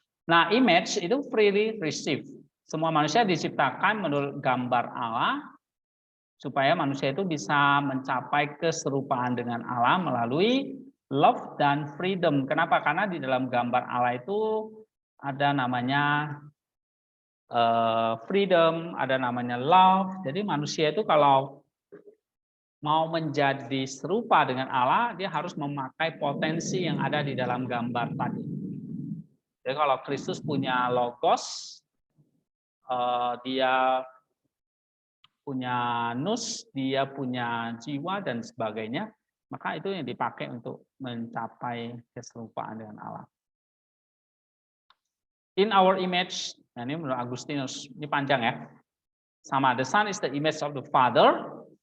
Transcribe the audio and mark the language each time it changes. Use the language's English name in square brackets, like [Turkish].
[Indonesian] Nah, image itu [English] freely received. [Indonesian] Semua manusia diciptakan menurut gambar Allah supaya manusia itu bisa mencapai keserupaan dengan Allah melalui love dan freedom. Kenapa? Karena di dalam gambar Allah itu ada namanya freedom, ada namanya love. Jadi manusia itu kalau mau menjadi serupa dengan Allah, dia harus memakai potensi yang ada di dalam gambar tadi. Jadi kalau Kristus punya logos, dia punya nus, dia punya jiwa dan sebagainya, maka itu yang dipakai untuk mencapai keserupaan dengan Allah. [English] In our image, [Indonesian] nah ini menurut Agustinus, ini panjang ya. Sama, [English] the Son is the image of the Father.